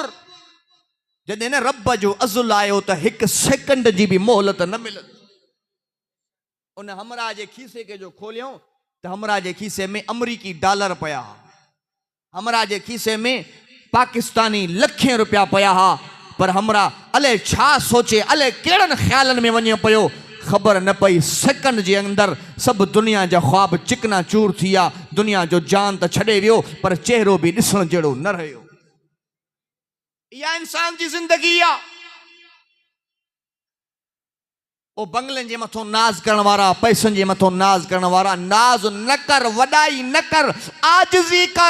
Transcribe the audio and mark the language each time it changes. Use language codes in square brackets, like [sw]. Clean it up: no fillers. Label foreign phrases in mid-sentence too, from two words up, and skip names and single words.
[sd] जॾहिं न रब जो अज़ुल आयो त हिकु सेकंड जी बि मोहलत न मिलंदी। उन हमरा जे खीसे के जो खोलियो त हमरा जे खीसे में अमरीकी डॉलर पिया, हमरा जे खीसे में पाकिस्तानी लखें रुपया पिया हा, पर हमरा अले छा सोचे, अले कहिड़नि ख़्यालनि में वञे पियो, ख़बर न पई। सेकंड जे अंदर सब दुनिया जा ख्वाब चिकना चूर थी विया, दुनिया जो जान त छॾे वियो, पर चेहरो बि ॾिसण जहिड़ो न रहियो। इहा इंसान जी ज़िंदगी आहे। ओ बंगलनि जे मथो नाज़ करण वारा, पैसनि जे मथो नाज़ करण वारा, नाज़ न कर, वॾाई न कर, आजिज़ी कर।